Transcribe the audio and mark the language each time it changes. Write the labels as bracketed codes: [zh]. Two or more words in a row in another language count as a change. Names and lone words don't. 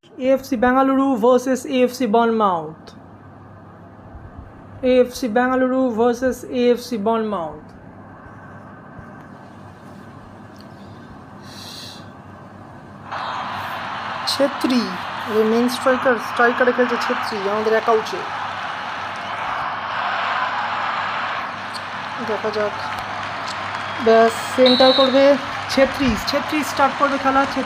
[en] AFC Bengaluru versus AFC Bournemouth. AFC Bengaluru versus AFC Bournemouth. [bn] ছেত্রী [en] main striker [bn] খেলছে ছেত্রী, আমাদের একা উঠে। দেখা যাক। ব্যাস, সেন্টার করবে ছেত্রী স্টার্ট করবে খেলা।